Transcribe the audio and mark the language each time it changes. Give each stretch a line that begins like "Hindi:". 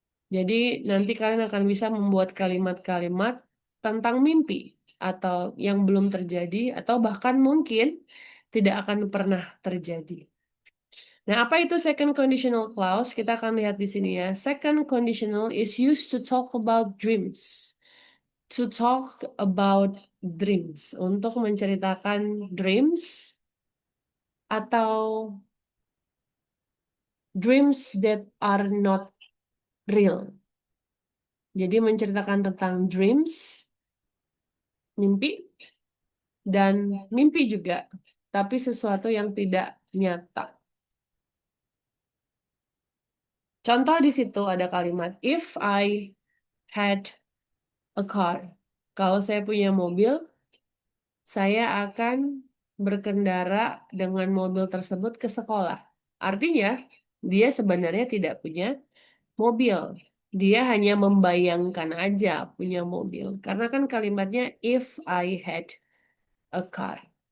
Indonesian: Jadi nanti kalian akan bisa membuat kalimat-kalimat tentang mimpi atau yang belum terjadi atau bahkan mungkin tidak akan pernah terjadi. Nah, apa itu second conditional clause? Kita akan lihat di sini ya.
English: Second conditional is used to talk about dreams. To talk about dreams.
Indonesian: Untuk menceritakan
English: dreams atau dreams that are not real.
Indonesian: Jadi menceritakan tentang dreams, mimpi, dan mimpi juga, tapi sesuatu yang tidak nyata. Contoh di situ ada kalimat
English: if I had a car.
Indonesian: Kalau saya punya mobil, saya akan berkendara dengan mobil tersebut ke sekolah. Artinya, dia sebenarnya tidak punya mobil. Dia hanya membayangkan aja punya mobil. Karena kan kalimatnya
English: if I had a car.